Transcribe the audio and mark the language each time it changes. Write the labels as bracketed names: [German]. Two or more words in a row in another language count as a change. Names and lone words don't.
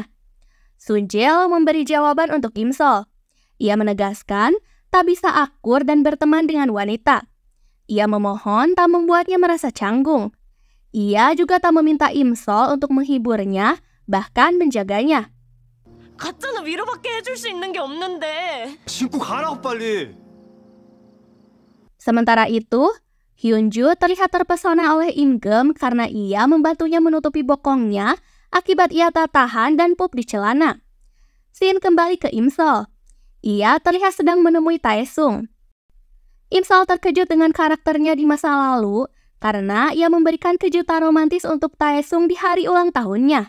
[Indonesian] Sun-jae memberi jawaban untuk Im-sol. Ia menegaskan tak bisa akur dan berteman dengan wanita. Ia memohon tak membuatnya merasa canggung. Ia juga tak meminta Im-sol untuk menghiburnya, bahkan menjaganya. [Korean] 가짜는 위로밖에 해줄 수 있는 게 없는데. 신고 가라고 빨리. [Indonesian] Sementara itu, Hyun-ju terlihat terpesona oleh Im-geum karena ia membantunya menutupi bokongnya akibat ia tak tahan dan pup di celana. Scene kembali ke Im-sol. Ia terlihat sedang menemui Taesung. Im-sol terkejut dengan karakternya di masa lalu karena ia memberikan kejutan romantis untuk Taesung di hari ulang tahunnya.